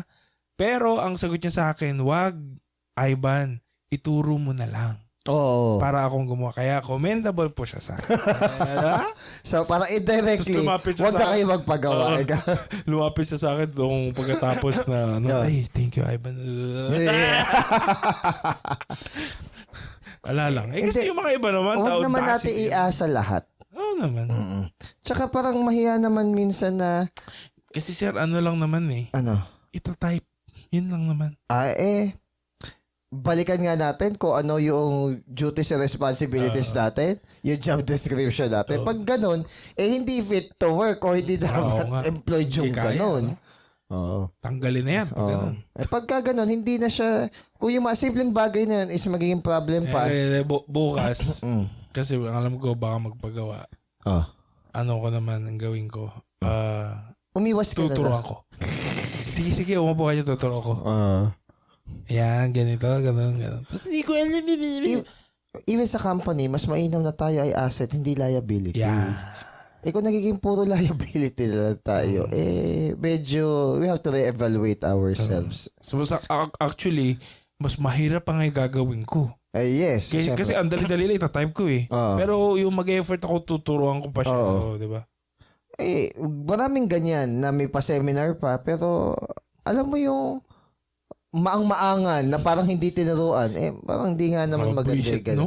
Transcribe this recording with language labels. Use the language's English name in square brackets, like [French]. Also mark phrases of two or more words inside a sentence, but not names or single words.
[Filipino] Pero ang sagot niya sa akin, wag, Ivan, ituro mo na lang. Oo. Para akong gumawa. Kaya commendable po siya sa akin. So, para indirectly, Tapos lumapit siya huwag sa na kayo magpagawa. Lumapit siya sa akin nung pagkatapos na, ay, [English] thank you, [Filipino] Ivan. Wala lang. Kasi yung mga iba naman, huwag naman natin iasa lahat. Oo naman. Tsaka parang mahiya naman minsan na, kasi sir, ano lang naman eh. ano? Ito-type. Yun lang naman. Balikan nga natin kung ano yung [English] duties and responsibilities [Filipino] natin, yung [English] job description [Filipino] natin. Pag ganun, hindi [English] fit to work [Filipino] o hindi dapat employed yung ganun. Oo. Tanggalin na yan. Pag ganun. Pagka ganun, hindi na siya, kung yung mga simpleng bagay na yun is magiging problem pa. Bukas, kasi alam ko baka magpagawa. Ano ko naman ang gawin ko? Umiwas ka tuturuan ko. Sige, umupo kayo, tuturo ko. Ayan, ganito, ganun. Hindi ko alam. Even sa company, mas mainam na tayo ay asset, hindi liability. Yeah. Kung nagiging puro liability na lang tayo, medyo, [English] we have to re-evaluate ourselves. So, actually, [Filipino] mas mahirap pa nga yung gagawin ko. Yes. Kasi ang dali-dali lang itatype ko eh. Pero yung mag-effort ako, tuturuan ko pa siya. Di ba? Maraming ganyan na may pa-seminar pa, pero alam mo yung maang-maangan na parang hindi tinuruan, parang hindi nga naman maganda yung ganun.